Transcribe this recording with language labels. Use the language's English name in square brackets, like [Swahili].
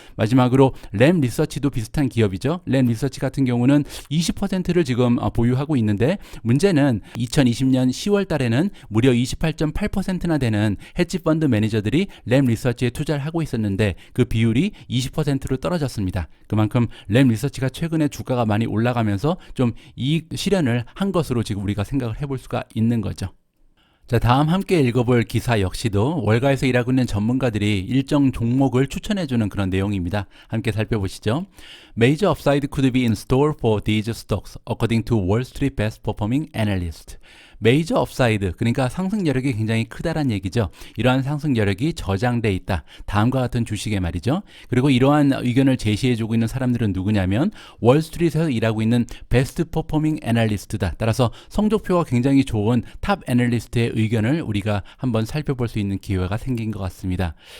[Korean] 마지막으로 램 리서치도 비슷한 기업이죠. 램 리서치 같은 경우는 20%를 지금 보유하고 있는데 문제는 2020년 10월 달에는 무려 28.8%나 되는 헤지 펀드 매니저들이 램 리서치에 투자를 하고 있었는데 그 비율이 20%로 떨어졌습니다. 그만큼 램 리서치가 최근에 주가가 많이 올라가면서 좀 이익 실현을 한 것으로 지금 우리가 생각을 해볼 수가 있는 거죠. 자, 다음 함께 읽어볼 기사 역시도 월가에서 일하고 있는 전문가들이 일정 종목을 추천해주는 그런 내용입니다. 함께 살펴보시죠. [English] Major upside could be in store for these stocks, according to Wall Street best performing analyst. [Korean] 메이저 업사이드, 그러니까 상승 여력이 굉장히 크다란 얘기죠. 이러한 상승 여력이 저장돼 있다. 다음과 같은 주식에 말이죠. 그리고 이러한 의견을 제시해주고 있는 사람들은 누구냐면 월스트리트에서 일하고 있는 베스트 퍼포밍 애널리스트다. 따라서 성적표가 굉장히 좋은 탑 애널리스트의 의견을 우리가 한번 살펴볼 수 있는 기회가 생긴 것 같습니다.